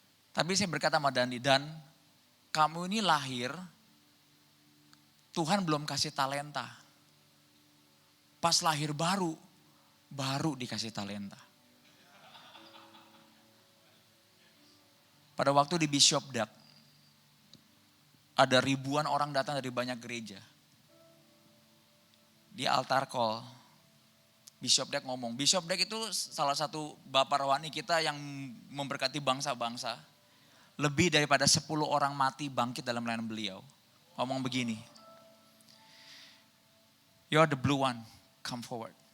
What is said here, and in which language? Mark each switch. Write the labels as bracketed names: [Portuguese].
[Indonesian] Tapi saya berkata sama Dandi, Dan, kamu ini lahir, Tuhan belum kasih talenta. Pas lahir baru dikasih talenta. Pada waktu di Bishop Dak, ada ribuan orang datang dari banyak gereja. Di altar call, Bishop Dak ngomong. Bishop Dak itu salah satu bapak rohani kita yang memberkati bangsa-bangsa. Lebih daripada 10 orang mati bangkit dalam pelayanan beliau. Ngomong begini, [English] "You're the blue one, come forward."